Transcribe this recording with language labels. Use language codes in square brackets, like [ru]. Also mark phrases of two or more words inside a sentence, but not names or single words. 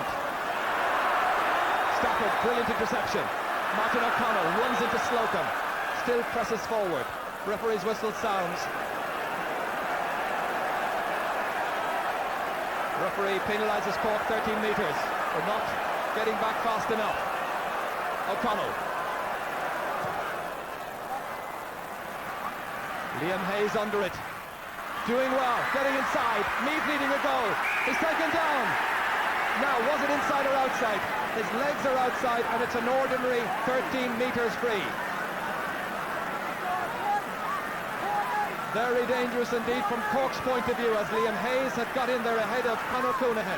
[en] Stafford, brilliant interception. Martin O'Connell runs into Slocum. Still presses forward. Referee's whistle sounds. Referee penalises Cork 13 metres for not getting back fast enough. O'Connell. Liam Hayes under it. Doing well, getting inside. Meath needing a goal. He's taken down. Now, was it inside or outside? His legs are outside, and it's an ordinary 13 metres free. Very dangerous indeed from Cork's point of view, as Liam Hayes had got in there ahead of Conor Coonahan.